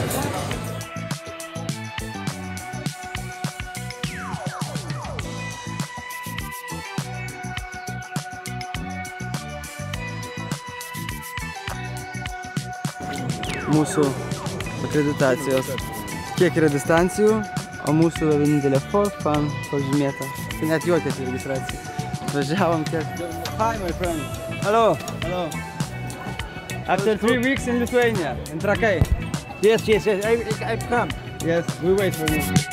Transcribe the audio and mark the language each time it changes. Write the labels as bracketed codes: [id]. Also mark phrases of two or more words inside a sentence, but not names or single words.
[lt] Mūsų akreditacijos. Kiek yra distancijų, o mūsų yra vienintelė [en] for fun [lt] pažymėta. Tai net juokėsi registracija. Važiavom kiek. [en] Hi my friend. Hello. After 3 weeks in Lithuania, in Trakai. Yes, I've come. Yes, we wait for you.